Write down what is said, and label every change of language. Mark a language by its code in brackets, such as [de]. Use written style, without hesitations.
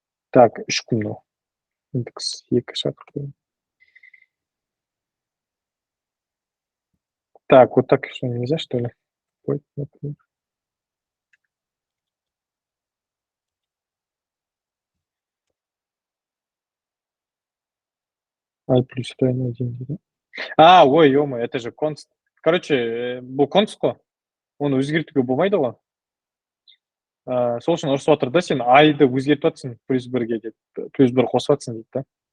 [kk] Так, ешкімнің индекс 2 шақырту. [ru] Так, вот так что нельзя, что ли? Например. I плюс равно 1. Ой, ё-моё, это же const. [kk] Короче, бұл const қой. Оны өзгертуге болмайды ғой. Сол үшін ұрысып жатыр да, сен I-ды өзгертіп жатсың плюс 1-ге деп, плюс 1 қосып жатсың дейді да.